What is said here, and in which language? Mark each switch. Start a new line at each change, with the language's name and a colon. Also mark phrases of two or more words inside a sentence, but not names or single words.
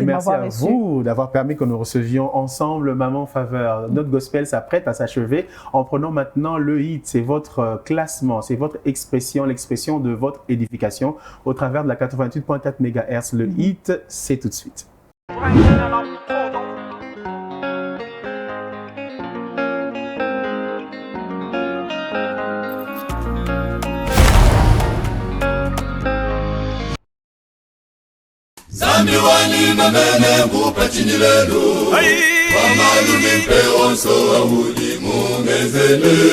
French: merci à reçu. vous d'avoir permis que nous recevions ensemble Maman Faveur. Notre gospel s'apprête à s'achever en prenant maintenant le hit. C'est votre classement, c'est votre expression, l'expression de votre édification au travers de la 88.4 MHz. Le hit, c'est tout de suite. Zambi wani mamene ngupa chini lelu Wamalu mipe onso wa ulimu mezele